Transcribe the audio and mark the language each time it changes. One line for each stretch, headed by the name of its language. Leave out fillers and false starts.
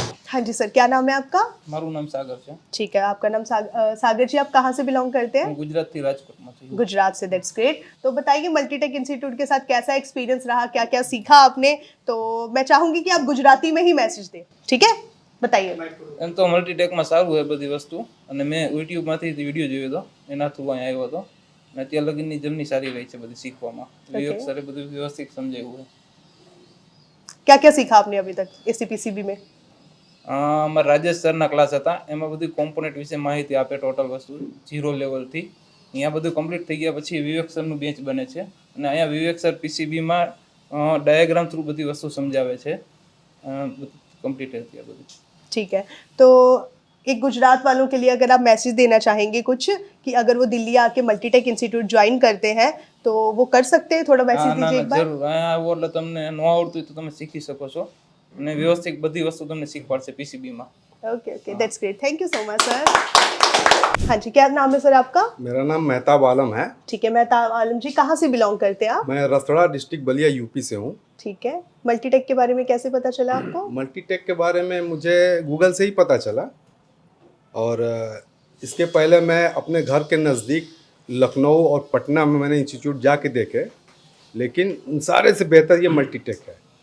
Hindi: हाँ जी सर, क्या नाम है आपका?
Gujarati: મારું નામ સાગર છે
Hindi: ठीक है, आपका नाम सागर जी, आप कहाँ से बिलोंग करते हैं?
Gujarati: હું ગુજરાતથી રાજકોટમાંથી છું।
Hindi: गुजरात से,
English: That's great.
Hindi: तो बताइए मल्टीटेक इंस्टीट्यूट के साथ कैसा एक्सपीरियंस रहा, क्या क्या सीखा आपने? तो मैं चाहूंगी कि आप गुजराती में ही मैसेज दें, ठीक है, बताइए।
Gujarati: એમ તો મલ્ટીટેકમાં સારું છે બધી વસ્તુ, અને મેં યુટ્યુબમાંથી વિડીયો જોયો હતો, એના થ્રુ અહીં આવ્યો હતો, અને અત્યાર લગીની જર્ની સારી રહી છે બધી શીખવામાં। વિવેક સરે બધું વ્યવસ્થિત સમજાવ્યું છે।
Hindi: क्या क्या सीखा आपने अभी तक एसीपीसीबी में?
Gujarati: અમારા રાજેશ સરના ક્લાસ હતા, એમાં બધી કોમ્પોનેન્ટ વિશે માહિતી આપે, ટોટલ વસ્તુ 0 લેવલથી। અહીંયા બધું કમ્પ્લીટ થઈ ગયા પછી વિવેક સરનું બેન્ચ બને છે, અને અહીંયા વિવેક સર પીસીબીમાં ડાયાગ્રામ થ્રુ બધી વસ્તુ સમજાવે છે। કમ્પ્લીટ
Hindi: है
Gujarati: અત્યારે બધું।
Hindi: ठीक है, तो एक गुजरात वालों के लिए अगर आप मैसेज देना चाहेंगे कुछ कि अगर वो दिल्ली आके मल्टीटेक इंस्टीट्यूट ज्वाइन करते हैं तो वो कर सकते हैं, थोड़ा मैसेज
Gujarati: ના ના
Hindi: दीजिए एक बार।
Gujarati: જરૂર, અહીંયા આવો એટલે તમને ન આવડતું હોય તો તમે શીખી શકો છો, અને વ્યવસ્થિત બધી વસ્તુ તમને શીખવાડશે પીસીબીમાં।
English: Okay okay, that's great, thank you so much sir.
Hindi: हाँ जी, क्या नाम है सर आपका? मेरा नाम मेहताब आलम है। ठीक है, मेहताब आलम जी, कहाँ से बिलोंग करते हैं आप? मैं रसड़ा डिस्ट्रिक्ट बलिया यूपी से हूँ। ठीक है, मल्टीटेक के बारे में कैसे पता चला आपको? मल्टीटेक के बारे में मुझे गूगल से ही पता चला, और इसके पहले मैं अपने घर के नज़दीक लखनऊ और पटना में मैंने इंस्टीट्यूट जाके देखे, लेकिन उन सारे से बेहतर ये मल्टीटेक है।